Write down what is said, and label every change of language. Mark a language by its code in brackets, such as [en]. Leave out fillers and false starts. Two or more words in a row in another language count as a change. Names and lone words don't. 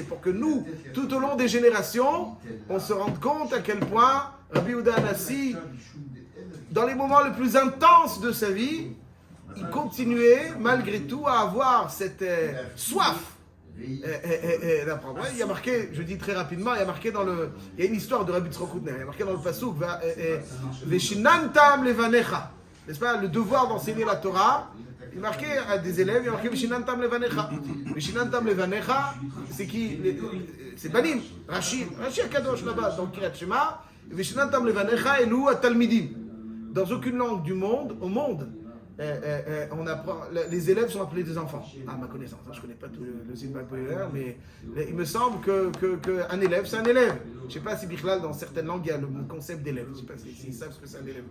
[fr] Pour que nous, tout au long des générations, on se rende compte à quel point Rabbi Yehuda Hanassi, dans les moments les plus intenses de sa vie, il continuait malgré tout à avoir cette soif d'apprendre. Il y a marqué, je dis très rapidement, il y a marqué il y a une histoire de Rabbi Tzrok Koutner, il y a marqué dans le Pasuk, [he] ושננתם לבניך, [fr] n'est-ce pas, le devoir d'enseigner la Torah. Il marquait à des élèves, il marquait [he] ושננתם לבניך. ושננתם לבניך, [fr] c'est qui? C'est Banim, Rashi Akadosh là-bas, dans Kiryat Shema. [he] ושננתם לבניך אלו התלמידים. [fr] Dans aucune langue du monde, au monde, on apprend, les élèves sont appelés des enfants. À ma connaissance, je ne connais pas tout le Zilbal populaire, mais il me semble qu'un élève, c'est un élève. Je ne sais pas si Bichlal, dans certaines langues, il y a le concept d'élève. Je ne sais pas s'ils savent ce que c'est un élève.